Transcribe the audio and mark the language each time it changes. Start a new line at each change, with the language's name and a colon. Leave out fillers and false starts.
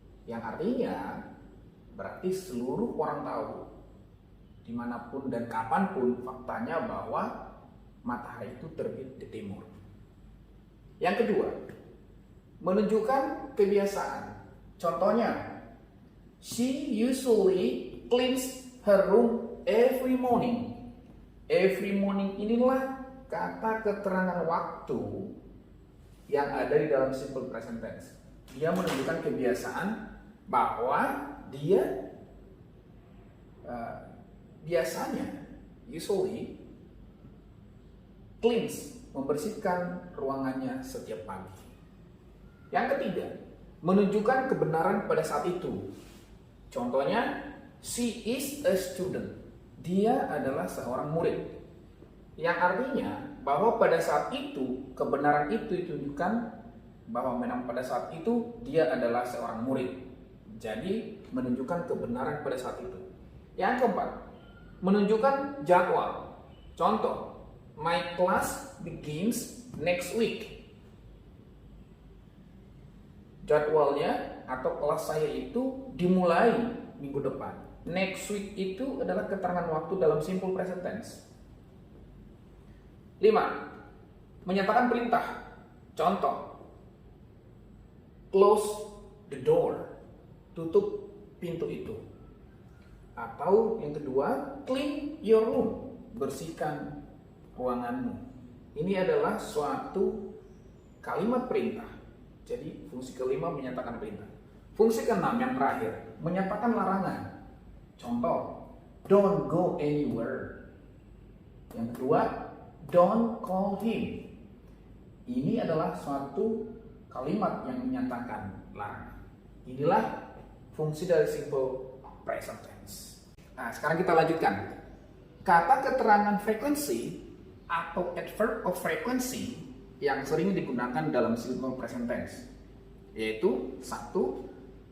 Indonesian: Yang artinya, berarti seluruh orang tahu, dimanapun dan kapanpun faktanya bahwa matahari itu terbit di timur. Yang kedua, menunjukkan kebiasaan. Contohnya,
English: she usually cleans her room every morning. Every morning
Indonesian: inilah kata keterangan waktu yang ada di dalam simple present tense. Dia menunjukkan kebiasaan bahwa dia biasanya, usually, cleans, membersihkan ruangannya setiap pagi. Yang ketiga, menunjukkan kebenaran pada saat itu. Contohnya,
English: she is a student.
Indonesian: Dia adalah seorang murid. Yang artinya bahwa pada saat itu, kebenaran itu ditunjukkan bahwa memang pada saat itu dia adalah seorang murid. Jadi, menunjukkan kebenaran pada saat itu. Yang keempat, menunjukkan jadwal. Contoh,
English: my class begins next week.
Indonesian: Jadwalnya atau kelas saya itu dimulai minggu depan.
English: Next week
Indonesian: itu adalah keterangan waktu dalam simple present tense. 5. Menyatakan perintah. Contoh,
English: close the door.
Indonesian: Tutup pintu itu. Atau yang kedua,
English: clean your room.
Indonesian: Bersihkan ruanganmu. Ini adalah suatu kalimat perintah. Jadi fungsi kelima menyatakan perintah. Fungsi keenam yang terakhir, menyatakan larangan. Contoh,
English: don't go anywhere.
Indonesian: Yang kedua,
English: don't call him.
Indonesian: Ini adalah suatu kalimat yang menyatakan larangan. Inilah fungsi dari simple present tense. Nah, sekarang kita lanjutkan. Kata keterangan frequency atau adverb of frequency yang sering digunakan dalam simple present tense, yaitu 1.